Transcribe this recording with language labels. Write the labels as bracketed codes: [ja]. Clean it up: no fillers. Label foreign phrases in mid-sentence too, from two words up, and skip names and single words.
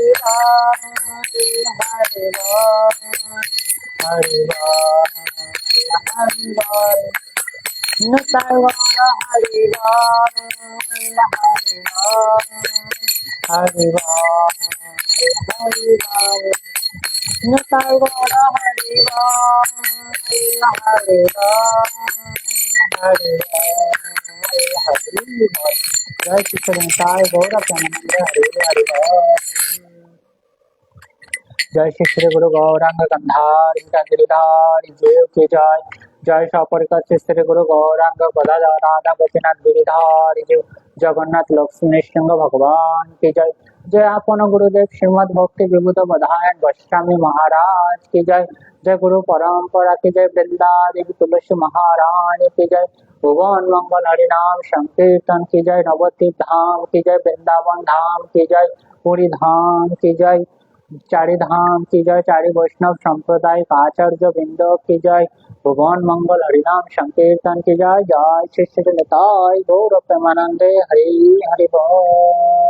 [bn] রাম, হরে রাম হরে রাম, হরে রাম, নিতাই গৌর হরি রাম, হরে রাম হরে রাম, হরে রাম, নিতাই গৌর হরি রাম, হরে রাম হরে রাম, হরে রাম। জয় কৃষ্ণ নিতাই গৌর প্রেমানন্দ, হরে হরে রাম। [hi] जय श्री श्री गुरु गौरांग गंधारी गिरिधारी देव की जय। जय सपरिकर श्री श्री गुरु गौरांग गदाधर राधा गोपीनाथ गिरिधारी देव, जगन्नाथ लक्ष्मी सिंह भगवान की जय। जय आपन गुरुदेव श्रीमद भक्ति विभूत बधायन गोस्वामी महाराज की जय। जय गुरु परंपरा की जय। वृंदा देवी तुलसी महारानी की जय। भुवन मंगल हरिनाम संकीर्तन की जय, नवद्वीप धाम की जय, वृंदावन धाम की जय, पुरी धाम की जय, चारि धाम की जय, चारि वैष्णव सांप्रदायिक आचार्य वृंद की जय, भुवन मंगल हरिनाम संकीर्तन की जय। [bn] জয় শ্রী শ্রী নিতাই গৌর প্রেমানন্দে হরি হরি বোল।